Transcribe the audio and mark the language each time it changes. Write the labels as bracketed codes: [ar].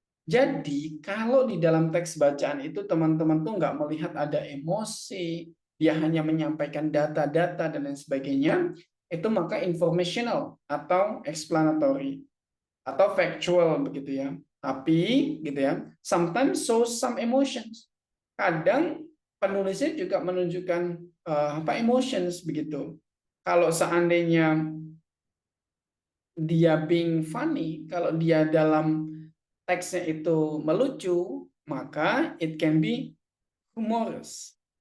[id] Jadi, kalau di dalam teks bacaan itu teman-teman tuh nggak melihat ada emosi, dia hanya menyampaikan data-data dan lain sebagainya, itu maka informational atau explanatory atau factual begitu ya. Tapi gitu ya, [en] sometimes shows some emotions. [id] Kadang penulisnya juga menunjukkan apa emotions begitu. Kalau seandainya dia [en] being funny, [id] kalau dia dalam teksnya itu melucu, maka [en] it can be humorous.